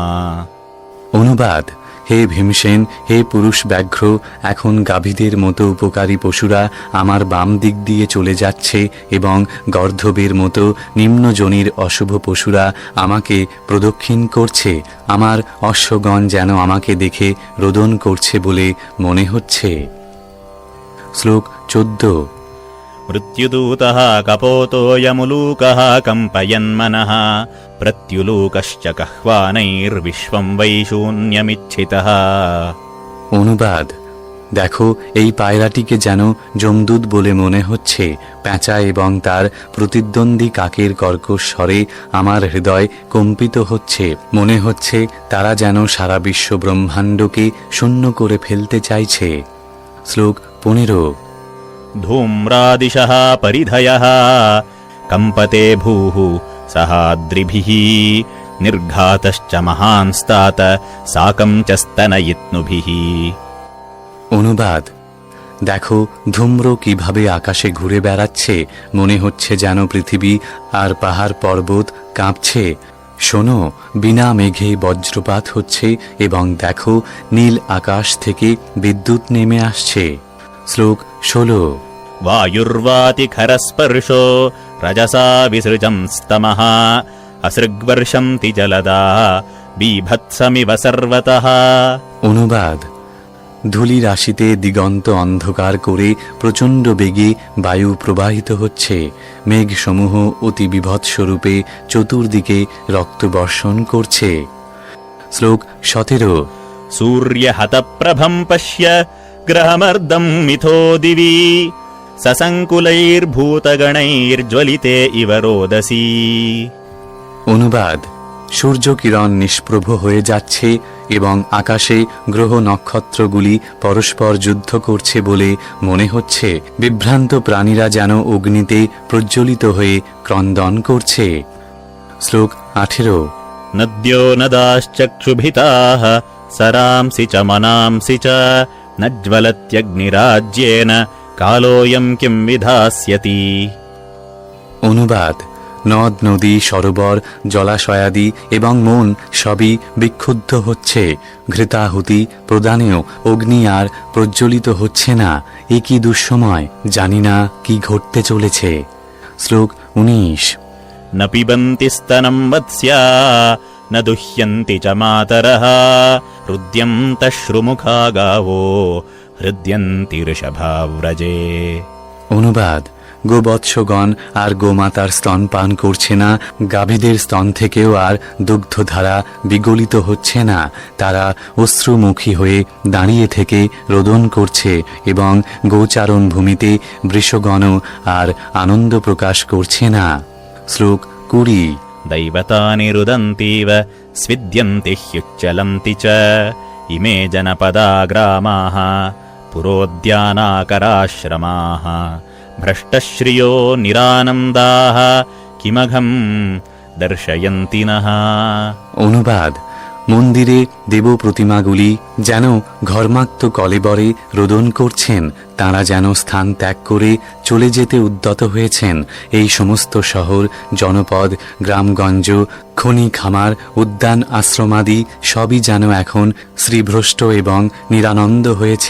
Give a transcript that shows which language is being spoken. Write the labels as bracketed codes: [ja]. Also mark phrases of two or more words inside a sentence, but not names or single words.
[bn] অনুবাদ: হে ভীমসেন, হে পুরুষ ব্যাঘ্র, এখন গাভীদের মতো উপকারী পশুরা আমার বাম দিক দিয়ে চলে যাচ্ছে এবং গর্ধবের মতো নিম্নজনীর অশুভ পশুরা আমাকে প্রদক্ষিণ করছে। আমার অশ্বগণ যেন আমাকে দেখে রোদন করছে বলে মনে হচ্ছে। শ্লোক 14। [sa] মৃত্যুদূতः কপোতোऽয়মুলূকः কম্পয়ন্মনः প্রত্যুলূকশ্চ কহ্বানৈর্বিশ্বং বৈ শূন্যমিচ্ছিতः। [bn] অনুবাদ: দেখো, এই পায়রাটিকে যেন যমদূত বলে মনে হচ্ছে। পেঁচা এবং তার প্রতিদ্বন্দ্বী কাকের কর্কশ স্বরে আমার হৃদয় কম্পিত হচ্ছে। মনে হচ্ছে তারা যেন সারা বিশ্ব ব্রহ্মাণ্ডকে শূন্য করে ফেলতে চাইছে। শ্লোক 15। [sa] ধূম্রাদিশः পরিধয়ः কম্পতে ভূঃ সহাদ্রিভিः নির্ঘাতশ্চ মহান্স্তাত সাকং চ স্তনয়িতনুভিः। [bn] অনুবাদ: দেখো, ধূম্র কিভাবে আকাশে ঘুরে বেড়াচ্ছে। মনে হচ্ছে যেন পৃথিবী আর পাহাড় পর্বত কাঁপছে। শোনো, বিনা মেঘে বজ্রপাত হচ্ছে এবং দেখো, নীল আকাশ থেকে বিদ্যুৎ নেমে আসছে। শ্লোক 16। [sa] वायुर्वाति खरस्पर्शो रजसा विसृजं स्तमः असृग्वर्षन्ति जलदा बीभत्समिव सर्वतः। [bn] অনুবাদ: ধূলি রাশিতে দিগন্ত অন্ধকার করে প্রচণ্ড বেগে বায়ু প্রবাহিত হচ্ছে। মেঘসমূহ অতি বিভৎস্বরূপে চতুর্দিকে রক্তবর্ষণ করছে। শ্লোক 17। [sa] सूर्यहतप्रभं पश्य ग्रहमर्दं मिथो दिवि ससङ्कुलैर्भूतगणैर्ज्वलिते इव रोदसी। [bn] অনুবাদ: সূর্য কিরণ নিষ্প্রভ হয়ে যাচ্ছে এবং আকাশে গ্রহ নক্ষত্রগুলি পরস্পর যুদ্ধ করছে বলে মনে হচ্ছে। বিভ্রান্ত প্রাণীরা যেন অগ্নিতে প্রজ্বলিত হয়ে ক্রন্দন করছে। শ্লোক 18। [sa] नद्यो नदाश्चक्षुभिताः सरांसि च मनांसि च न ज्वलत्यग्निराज्येन कालोऽयं किं विधास्यति। [bn] অনুবাদ: নদ নদী সরোবর জলাশয়াদি এবং মন সবই বিক্ষুব্ধ হচ্ছে। ঘৃতাহুতি প্রদানেও অগ্নি আর প্রজ্বলিত হচ্ছে না। এ কি দুঃসময়! জানি না কি ঘটতে চলেছে। শ্লোক 19। [sa] न पिबन्ति स्तनं वत्स्या न दुह्यन्ति च मातरः হৃদ্যন্তশ্রুমুখা গাवो হৃদ্যন্তি ঋষভাব্রজে। [bn] অনুবাদ: গোবৎসগণ আর গোমাতার স্তন পান করছে না, গাভীদের স্তন থেকেও আর দুগ্ধধারা বিগলিত হচ্ছে না। তারা অশ্রুমুখী হয়ে দাঁড়িয়ে থেকে রোদন করছে এবং গোচারণ ভূমিতে বৃষগণও আর আনন্দ প্রকাশ করছে না। শ্লোক 20। [sa] দৈবতানি রুদন্তীব স্বিদ্যন্তি হ্যুচ্চলন্তি চ ইমে জনপদা গ্রামাঃ পুরোদ্যানাকরাশ্রমাঃ ভ্রষ্টশ্রিয়ো নিরানন্দাঃ কিমঘম দর্শয়ন্তি নঃ। [bn] অনুবাদ: মন্দিরে দেব প্রতিমাগুলি যেন ঘর্মাক্ত কলেবরে রোদন করছেন, তাঁরা যেন স্থান ত্যাগ করে চলে যেতে উদ্যত হয়েছেন। এই সমস্ত শহর, জনপদ, গ্রামগঞ্জ, খনি খামার, উদ্যান, আশ্রমাদি সবই যেন এখন শ্রীভ্রষ্ট এবং নিরানন্দ হয়েছে।